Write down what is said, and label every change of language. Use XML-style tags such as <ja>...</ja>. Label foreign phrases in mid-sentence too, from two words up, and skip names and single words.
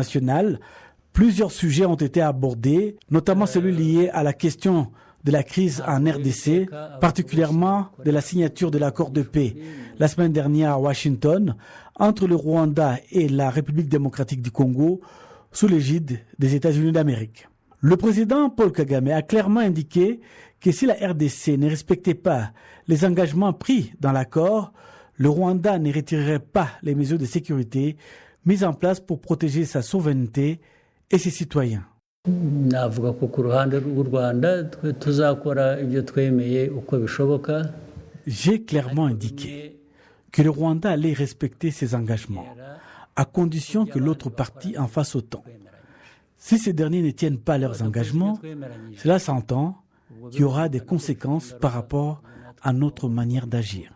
<fr>nationale et internationale, Plusieurs sujets ont été abordés, notamment celui lié à la question de la crise en RDC, particulièrement de la signature de l'accord de paix la semaine dernière à Washington entre le Rwanda et la République démocratique du Congo sous l'égide des États-Unis d'Amérique. Le président Paul Kagame a clairement indiqué que si la RDC ne respectait pas les engagements pris dans l'accord, le Rwanda ne retirerait pas les mesures de sécurité mises en place pour protéger sa souveraineté et ses citoyens.</fr> <rw>navuga ko ku ruhande rw'u Rwanda tuzakora ibyo twemeye uko bishoboka.</rw> <fr>J'ai clairement indiqué que le Rwanda allait respecter ses engagements, à condition que l'autre partie en fasse autant. Si ces derniers ne tiennent pas leurs engagements, cela s'entend qu'il y aura des conséquences par rapport à notre manière d'agir.</fr>